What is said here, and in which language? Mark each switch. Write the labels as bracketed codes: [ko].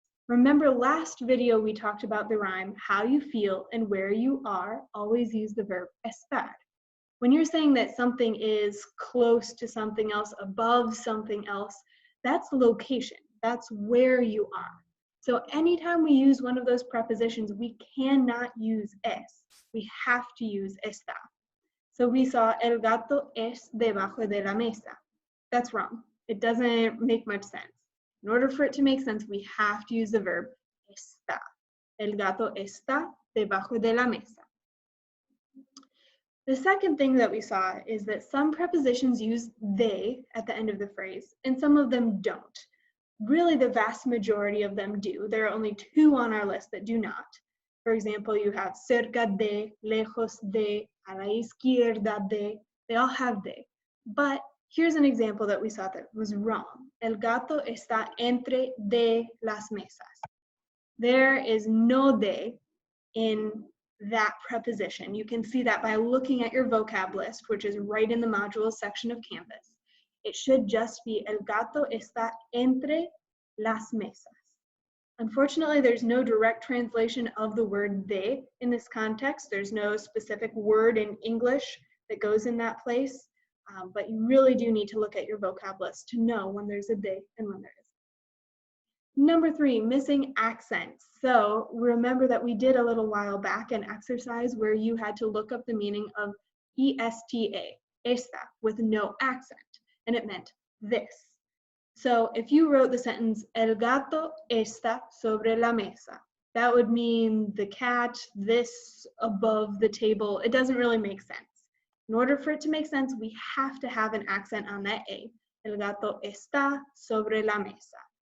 [en] Remember last video we talked about the rhyme, how you feel and where you are, always use the verb estar. When you're saying that something is close to something else, above something else, that's location. That's where you are. So anytime we use one of those prepositions, we cannot use es. We have to use está. So we saw [es] el gato es debajo de la mesa. [en] That's wrong. It doesn't make much sense. In order for it to make sense, we have to use the verb está. [es] El gato está debajo de la mesa. [en] The second thing that we saw is that some prepositions use they at the end of the phrase, and some of them don't. Really, the vast majority of them do. There are only two on our list that do not. For example, you have [es] cerca de, lejos de, a la izquierda de. [en] They all have de. But here's an example that we saw that was wrong. [es] El gato está entre de las mesas. [en] There is no de in that preposition. You can see that by looking at your vocab list, which is right in the modules section of Canvas. It should just be [es] el gato está entre las mesas. [en] Unfortunately, there's no direct translation of the word de in this context. There's no specific word in English that goes in that place, but you really do need to look at your vocab list to know when there's a de and when there isn't. Number three, missing accents. So remember that we did a little while back an exercise where you had to look up the meaning of esta, esta, with no accent, and it meant this. So if you wrote the sentence, [es] el gato está sobre la mesa, [en] that would mean the cat, this, above the table. It doesn't really make sense. In order for it to make sense, we have to have an accent on that A. [es] El gato está sobre la mesa.